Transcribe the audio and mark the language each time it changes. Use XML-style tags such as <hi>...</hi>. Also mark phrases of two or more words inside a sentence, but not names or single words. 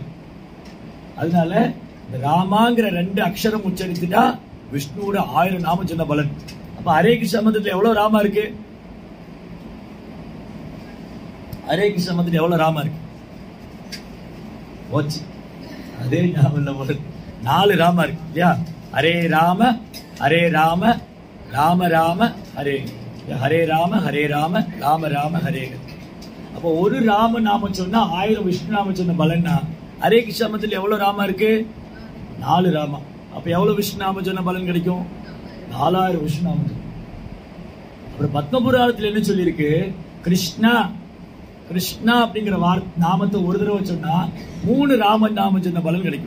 <ta>அதனால இந்த ராமாங்கிற 2 அக்ஷரம் உச்சரித்துட்டா விஷ்ணுவோட 1000 நாமம் சொன்ன பலன். அப்ப ஹரே கிருஷ்ண மந்திரத்துல எவ்வளவு ராமா இருக்கு? ஹரே கிருஷ்ண மந்திரத்துல எவ்வளவு ராமா இருக்கு? போச்சு, அதே ஞாபகம் 4 ராமா இருக்கு இல்லையா?</ta> <sa>हरे राम हरे राम राम राम हरे, हरे राम हरे राम राम राम हरे.</sa> <ta>அப்போ ஒரு ராம நாம சொன்னா 1000 விஷ்ணு நாம சொன்ன பலன்னா, ஹரே கிருஷ்ண மந்திரத்துல எவ்வளவு ராமா இருக்கு? 4 ராமா. அப்ப எவ்வளவு விஷ்ணு நாம சொன்ன பலன் கிடைக்கும்? 4000 விஷ்ணு நாமம். அப்புறம் பத்மபுராணத்துல என்ன சொல்லியிருக்கு? கிருஷ்ணா கிருஷ்ணா அப்படிங்கிற நாமத்தை ஒரு தடவை சொன்னா 3 ராம நாமம் சொன்ன பலன் கிடைக்கும்.</ta>